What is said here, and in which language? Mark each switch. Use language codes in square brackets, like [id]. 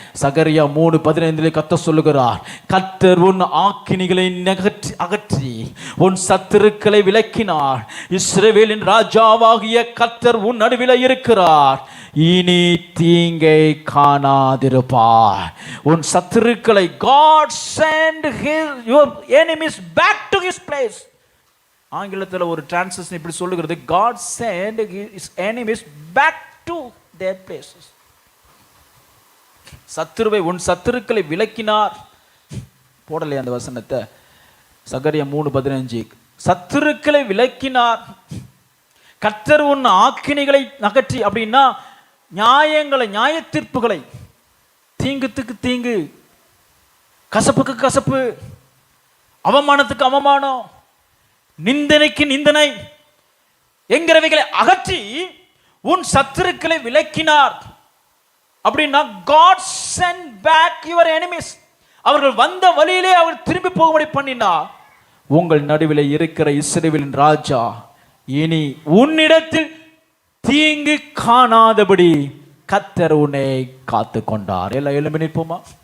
[ta] சகரியா 3:15 கர்த்தர் சொல்லுகிறார், கர்த்தர் உன் ஆக்கினிகளை அகற்றி உன் சத்துருக்களை விலக்கினார். இஸ்ரவேலின் ராஜாவாகிய கர்த்தர் உன் நடுவில் இருக்கிறார், இனி தீங்கை காணாதிருப்பார். உன் சத்துருக்களை [en] God send your enemies back to his place. [ta] ஆங்கிலத்தில் ஒரு டிரான்ஸ்லேஷன் இப்படி சொல்லுகிறது, [en] God send his enemies back to their places. [ta] சத்துருவை உன் சத்துருக்களை விலக்கினார். போடலையே அந்த வசனத்தை, சகரியா 3:15. சத்துருக்களை விலக்கினார். கர்த்தர் உன் ஆக்கினிகளை அகற்றி, அப்படின்னா நியாயங்களை, நியாய தீர்ப்புகளை, தீங்குக்கு தீங்கு, கசப்புக்கு கசப்பு, அவமானத்துக்கு அவமானம், நிந்தனைக்கு நிந்தனை என்கிறவைகளை அகற்றி உன் சத்துருக்களை விலக்கினார். அப்படின்னா [en] God send back your enemies. [ta] அவர்கள் வந்த வழியிலே அவர் திரும்பி போகும்படி பண்ணினார். உங்கள் நடுவில் இருக்கிற இஸ்ரவேலின் ராஜா இனி உன்னிடத்தில் தீங்கு காணாதபடி கர்த்தர் உன்னை காத்து கொண்டார். எல்லாம் எழும்பி நிற்போமா?